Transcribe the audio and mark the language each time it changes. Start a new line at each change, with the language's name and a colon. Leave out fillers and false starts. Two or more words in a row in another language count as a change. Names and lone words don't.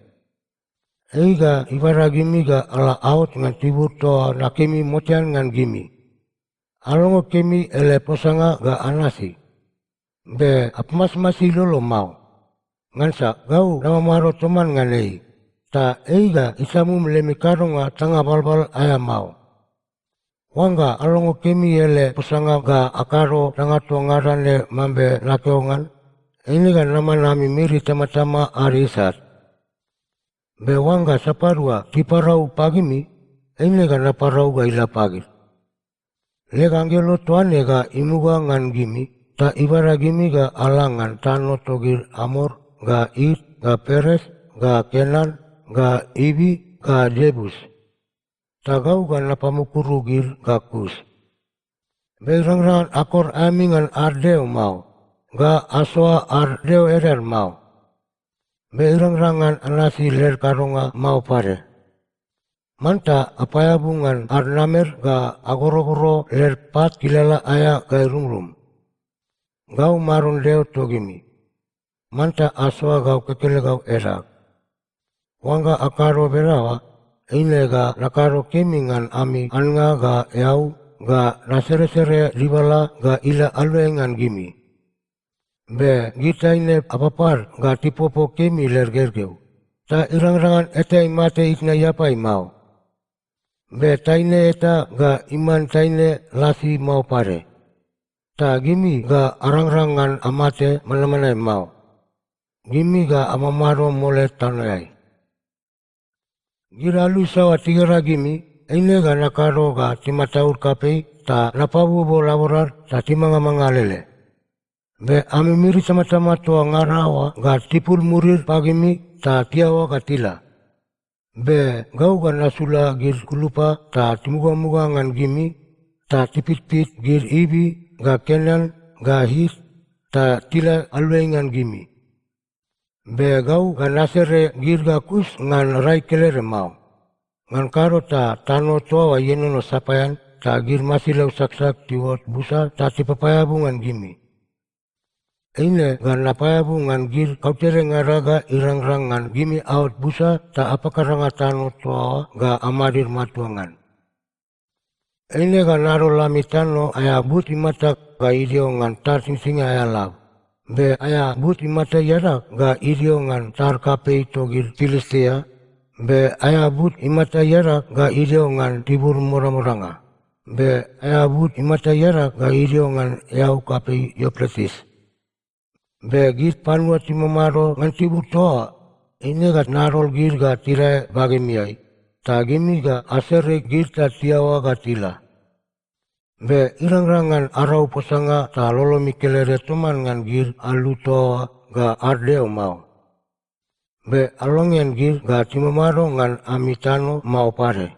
Bariai: Eiga ibara gimi ga ala out ngan tibur toa na kemi motian ngan gimi. Alongo kemi ele posanga ga anasi. Be apmas masih lolo mau. Ngansa gau nama maro toman nganei. Ta eiga isamu melemi karunga tanga balbal aya mau. Wangga alongo kemi ele posanga ga akaro tanga tuangarane mambe nakeongan. Ini ga nama nami miri tama-tama arisat. Be wangga saparua kiparau pagimi. Ini ga naparau ga ila pagir. Lega angelo tuane ga imuga ngan gimi. Ta ibara gimi ga alangan tano togir amor. Ga It, ga Peres, ga Kenan, ga Ibi, ga Jebus. Tagau ga napamukuru ga Kus. Beirang-rangan akor amingan ardeo mau. Ga asoa ardeo erer mau. Beirang-rangan anasi ler karunga mau pare. Manta apayabungan arnamer ga agoro-goro ler pat kilala aya ga rum-rum. Gau marun deo togimi. Manta asoa gau kekele gau erak. Wangga akaro berawa, ine ga nakaro kemingan ami anga ga eau, ga nasere-sere ribala ga ila aluengan gimi. Be gita ine apapar ga tipopo kemi lergergeu. Ta irang-rangan eta imate ikna yapai mau. Be taine eta ga iman taine lasi mau pare. Ta gimi ga arang-rangan amate mana-mana mau. Gimi ga amamaro mole tanayai. Giralu sawa tigara gimi, ine ga nakaro ga timataur kapei, ta napabu bo laborar, ta timanga lele. Be ami miri sama-sama toa ngarawa ga tipul murir pagimi, ta tiawa ga tila. Be gau ga nasula gir kulupa, ta timuga-muga ngan gimi, ta tipit-pit gir Ibi, ga Kenan, ga Hit, ta tila aluengan gimi. Be gau ga nasere girga kus ngan rai kelere mau. Ngan karo ta tano toa wa yenono sapayan ta gir masilau saksak tiwot busa ta tipapayabungan gimi. Ine ga napayabu ngan gir kautere ngaraga irang-rang ngan gimi awat busa ta apakaranga tano toa ga amadir matuangan. Ine ga naro lami tano aya buti mata ga idio ngan tar singsinga aya law. Be aya buti mata yarak ga idio ngan tar kape ito gir Filistia. Be aya but imata yarak ga idio ngan tibur mora-moranga. Be aya but imata yarak ga idio ngan yau kape Euphrates. Be gir panua timamaro ngan tibur toa. Ini ga narol gir ga tirai bagemiai. Ta gimi ga asere gir ta tiawa ga tila. Be irang-rangan arau posanga ta lolo mikelere toman ngan gir alu toa ga ardeo mau. Be alongian gir ga timamaro ngan amitano mau pare.